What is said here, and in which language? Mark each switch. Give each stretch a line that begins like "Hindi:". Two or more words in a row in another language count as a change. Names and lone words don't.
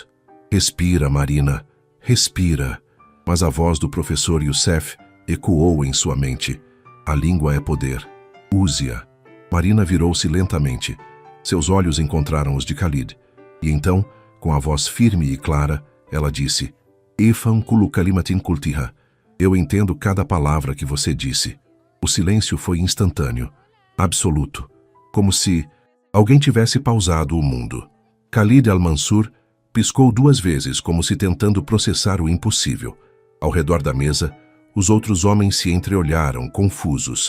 Portuguese: Respira, Marina, respira. Mas a voz do professor Youssef ecoou em sua mente. A língua é poder. Use-a. Marina virou-se lentamente. Seus olhos encontraram os de Khalid. E então, com a voz firme e clara, ela disse:
Arabic: أفهم كل كلمة قلتها.
Portuguese: Eu entendo cada palavra que você disse. O silêncio foi instantâneo, absoluto, como se alguém tivesse pausado o mundo. Khalid al-Mansur piscou 2 vezes, como se tentando processar o impossível. Ao redor da mesa, os outros homens se entreolharam, confusos.